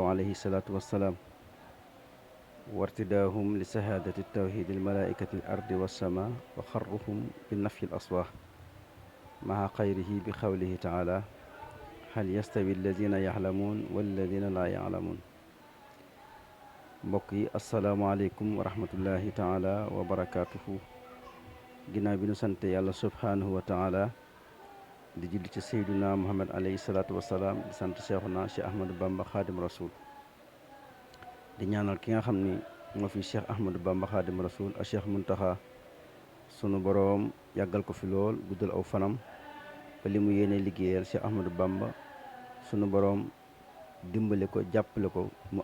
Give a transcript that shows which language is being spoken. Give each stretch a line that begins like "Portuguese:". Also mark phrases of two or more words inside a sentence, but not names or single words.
Arabic: عليه الصلاة والسلام وارتداهم لشهادة التوحيد الملائكة الأرض والسماء وخرهم بالنفي الأصوات مع خيره بقوله تعالى هل يستوي الذين يعلمون والذين لا يعلمون
Wolof: mbokk yi
Arabic: السلام عليكم ورحمة الله تعالى وبركاته
Wolof: ginnaaw bi nu sant yàlla
Arabic: سبحانه وتعالى
Wolof: di julli ci seyduna muhammad
Arabic: عليه الصلاة والسلام di
Wolof: sant cheikhuna cheikh ahmadou bamba xaadim rasul di ñaanal ki nga xam ni moo fi cheikh ahmadou bamba xaadim rasul a cheikh muntaxa sunu boroom yàggal ko fi lool guddal aw fanam ba li mu yéene liggéeyal cheikh ahmadou bamba sunu boroom dimbale ko jàppale ko mu